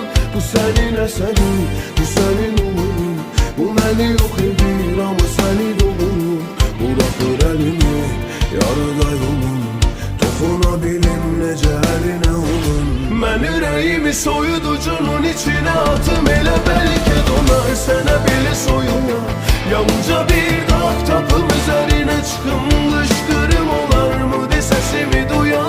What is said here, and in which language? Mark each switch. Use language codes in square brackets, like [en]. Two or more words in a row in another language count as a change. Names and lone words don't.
[tr] Bu senin eserin, bu senin uğurun, bu beni yok edir ama seni doğurur. Bırakır elimi yarıda yolun, [az] toxunabilim necə əlinə olun. Mən ürəyimi soyuducunun içine atım, elə bəlkə donar sənə belə soyuyan. Ya uca bir dağ tapım üzerine çıxım, qışqırım olarmı de sesimi duyan.